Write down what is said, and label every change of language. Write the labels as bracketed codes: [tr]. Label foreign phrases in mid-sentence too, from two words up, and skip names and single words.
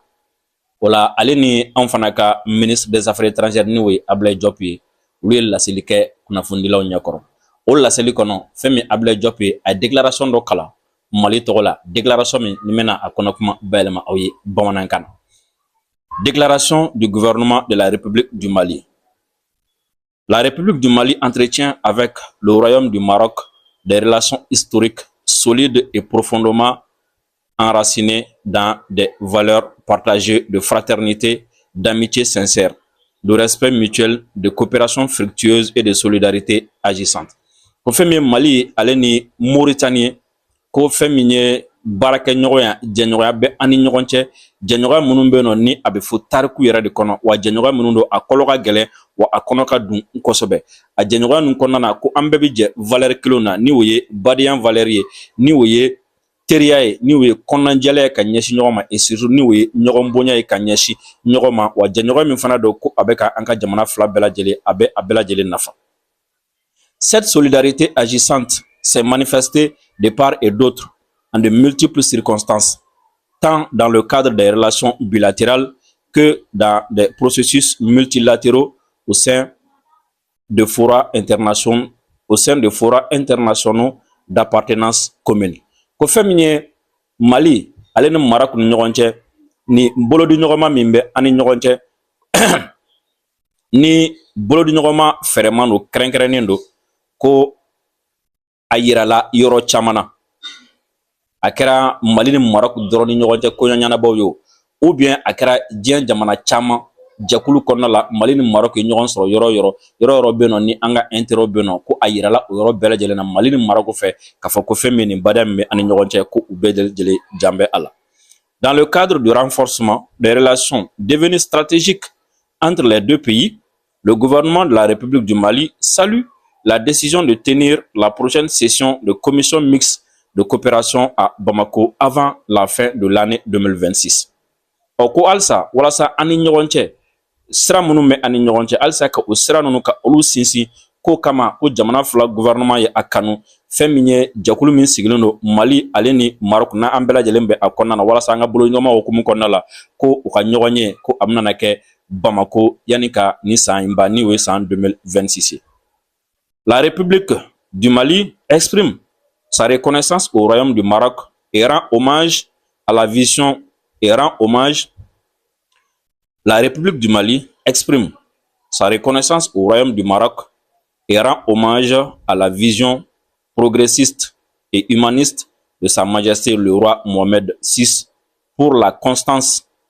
[bm] O la ale ni anw fana ka [fr] ministre des Affaires étrangères [bm] ni o ye Abdoulaye Diop ye olu ye laseli kɛ kunnafonidilaw ɲɛkɔrɔ. O laseli kɔnɔ fɛn min Abdoulaye Diop ye a ye déclaration dɔ kalan Mali tɔgɔ la, déclaration min ni bɛna a kɔnɔ kuma bayɛlɛma aw ye bamanankan na. [fr] Déclaration du gouvernement de la République du Mali. La République du Mali entretient avec le Royaume du Maroc des relations historiques solides et profondément enracinées dans des valeurs partagées de fraternité, d'amitié sincère, de respect mutuel, de coopération fructueuse et de solidarité agissante. [bm] Ko fɛn min Mali ale ni Mauritanie ko fɛn min ye baarakɛɲɔgɔnya jɛɲɔgɔnya bɛ an ni ɲɔgɔn cɛ jɛɲɔgɔnya minnu bɛ yen nɔ ni a bɛ fɔ tariku yɛrɛ de kɔnɔ wa jɛɲɔgɔnya minnu don a kɔlɔ ka gɛlɛn wa a kɔnɔ ka dun kosɛbɛ. A jɛɲɔgɔnya ninnu kɔnɔna na ko an bɛɛ bɛ jɛ valeur kelenw na ni o ye badenya valeur ye ni o ye teriya ye ni o ye kɔnɔnajɛlɛ ye ka ɲɛsin ɲɔgɔn ma [fr] et surtout [bm] ni o ye ɲɔgɔn bonya ye ka ɲɛsin ɲɔgɔn ma wa jɛɲɔgɔnya min fana don ko a bɛ ka an ka jamana fila bɛɛ lajɛlen a bɛ a bɛɛ lajɛlen nafa. [fr] Cette solidarité agissante s'est manifestée de part et d'autre en de multiples circonstances, tant dans le cadre des relations bilatérales que dans des processus multilatéraux au sein de forats internationaux, d'appartenance commune. [bm] Ko fɛn min ye Mali ale ni Maroc ni ɲɔgɔn cɛ ni bolodiɲɔgɔnma min bɛ an ni ɲɔgɔn cɛ ni bolodiɲɔgɔnma fɛrɛman don kɛrɛnkɛrɛnnen don ko a yirala yɔrɔ caman na. A kɛra Mali ni Maroc dɔrɔn ni ɲɔgɔn cɛ koɲɛɲɛnabɔw ye [fr] ou bien [bm] a kɛra diɲɛ jamana caman jɛkulu kɔnɔna la Mali ni Maroc ye ɲɔgɔn sɔrɔ yɔrɔ bɛ yen nɔ ni an ka intérêt bɛ yen nɔ ko a yirala o yɔrɔ bɛɛ lajɛlen na Mali ni Maroc fɛ k'a fɔ ko fɛn min nin badaya min bɛ an ni ɲɔgɔn cɛ ko u bɛɛ lajɛlen jan bɛ a la. [fr] Dans le cadre du renforcement des relations devenues stratégiques entre les deux pays, le gouvernement de la République du Mali salue la décision de tenir la prochaine session de commission mixte de coopération à Bamako avant la fin de l'année 2026. [bm] O ko alsa walasa an ni ɲɔgɔn cɛ sira minnu bɛ an ni ɲɔgɔn cɛ halisa ka o sira ninnu ka olu sinsin ko kama ko jamana fila gouvernement ye a kanu fɛn min ye jɛkulu min sigilen don Mali ale ni Maroc na an bɛɛ lajɛlen bɛ a kɔnɔna na walasa an ka bolo ɲɔgɔnma hukumu kɔnɔna la ko u ka ɲɔgɔn ye ko a bɛna kɛ Bamako yani ka ni san in ban ni o ye san 2026 ye. [fr] La République du Mali exprime sa reconnaissance au Royaume du Maroc et rend hommage à la vision et rend hommage. La République du Mali exprime sa reconnaissance au Royaume du Maroc et rend hommage à la vision progressiste et humaniste de Sa Majesté le roi Mohamed VI pour la constance